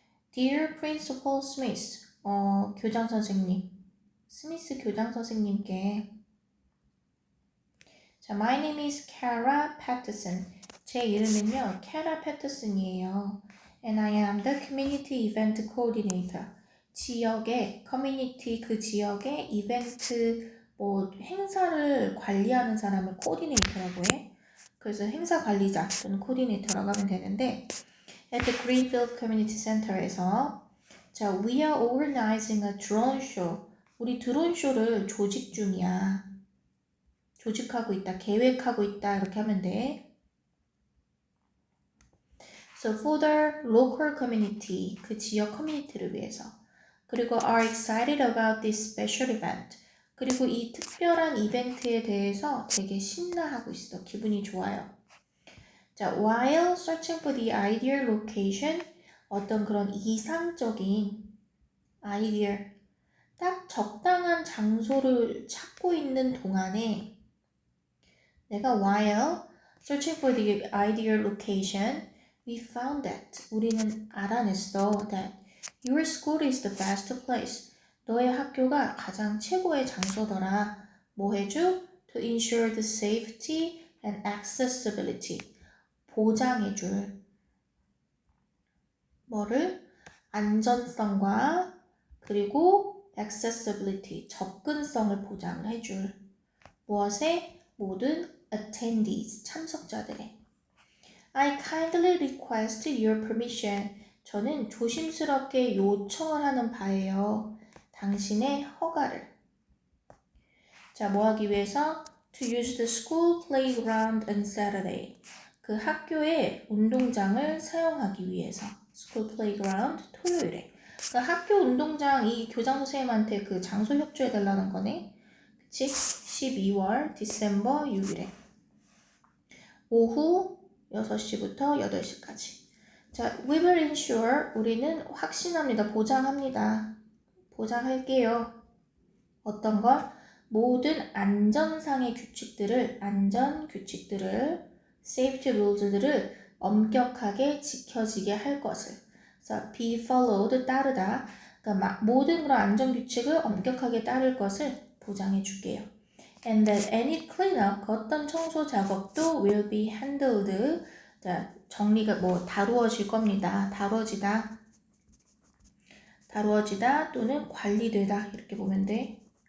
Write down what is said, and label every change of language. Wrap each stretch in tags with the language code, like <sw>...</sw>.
<en>Dear Principal Smith,</en> <ko>교장 선생님, 스미스 교장 선생님께</ko> <en>자, My name is Kara Patterson.</en> <ko>제 이름은요, Kara Patterson이에요.</ko> <en>And I am the Community Event Coordinator.</en> <ko>지역의, 커뮤니티 그 지역의 이벤트, 행사를 관리하는 사람을 코디네이터라고 해. 그래서 행사 관리자 또는 코디네이터라고 하면 되는데</ko> <en>at the Greenfield Community Center</en> <ko>에서 자,</ko> <en>we are organizing a drone show.</en> <ko>우리 드론 쇼를 조직 중이야. 조직하고 있다, 계획하고 있다 이렇게 하면 돼.</ko> <en>So for the local community,</en> <ko>그 지역 커뮤니티를 위해서.</ko> <en>그리고 are excited about this special event.</en> <ko>그리고 이 특별한 이벤트에 대해서 되게 신나하고 있어. 기분이 좋아요.</ko> <en>자, while searching for the ideal location,</en> <ko>어떤 그런 이상적인 아이디어, 딱 적당한 장소를 찾고 있는 동안에 내가</ko> <en>while searching for the ideal location, we found that</en> <ko>우리는 알아냈어</ko> <en>that your school is the best place.</en> <ko>너의 학교가 가장 최고의 장소더라. 뭐 해줘?</ko> <en>To ensure the safety and accessibility.</en> <ko>보장해줄 뭐를? 안전성과 그리고 accessibility, 접근성을 보장을 해줄 무엇에?</ko> <en>모든 attendees,</en> <ko>참석자들의</ko> <en>I kindly request your permission.</en> <ko>저는 조심스럽게 요청을 하는 바예요. 당신의 허가를. 자, 뭐 하기 위해서?</ko> <en>To use the school playground on Saturday.</en> <ko>그 학교의 운동장을 사용하기 위해서. School playground, 토요일에. 그 학교 운동장 이 교장 선생님한테 그 장소 협조해 달라는 거네. 그치? 12월 디셈버 6일에 오후 6시부터 8시까지. 자,</ko> <en>we will ensure</en> <ko>우리는 확신합니다. 보장합니다. 보장할게요. 어떤 걸? 모든 안전상의 규칙들을, 안전 규칙들을, safety rules들을 엄격하게 지켜지게 할 것을. 그래서</ko> <en>be followed,</en> <ko>따르다. 그러니까 모든 그런 안전 규칙을 엄격하게 따를 것을 보장해 줄게요.</ko> <en>And that any cleanup,</en> <ko>어떤 청소 작업도</ko> <en>will be handled.</en> <ko>자, 정리가 다루어질 겁니다. 다루어지다 또는 관리되다 이렇게 보면 돼.</ko>